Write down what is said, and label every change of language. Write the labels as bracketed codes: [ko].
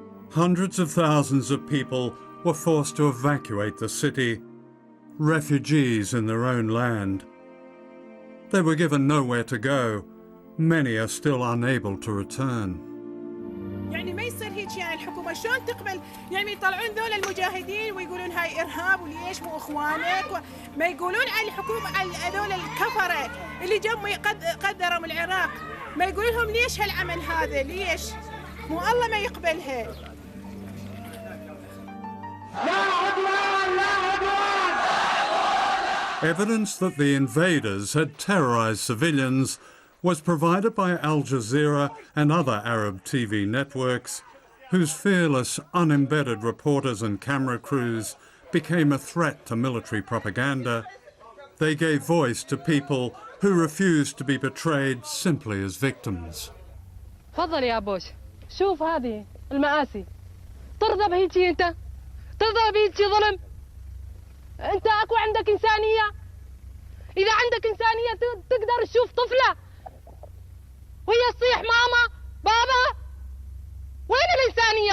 [en] Hundreds of thousands of people were forced to evacuate the city, refugees in their own land. They were given nowhere to go. Many are still unable to return. [ar] يعني ما يصير هيك يعني الحكومة شلون تقبل يعني يطلعون ذول المجاهدين ويقولون هاي إرهاب وليش مو إخوانك ما يقولون على الحكومة على هذول الكفرة اللي جم قدروا من العراق ما يقولون لهم ليش هالعمل هذا ليش مو الله ما يقبلها. [en] Evidence that the invaders had terrorized civilians was provided by Al Jazeera and other Arab TV networks, whose fearless, unembedded reporters and camera crews became a threat to military propaganda. They gave voice to people who refused to be portrayed simply as victims. [ar] تفضل يا بوش شوف هذه المآسي ترضى بهيجي انت ترضى بهيجي ظلم انت اكو عندك انسانيه اذا عندك انسانيه تقدر تشوف طفله وهي تصيح ماما بابا وين الانسانيه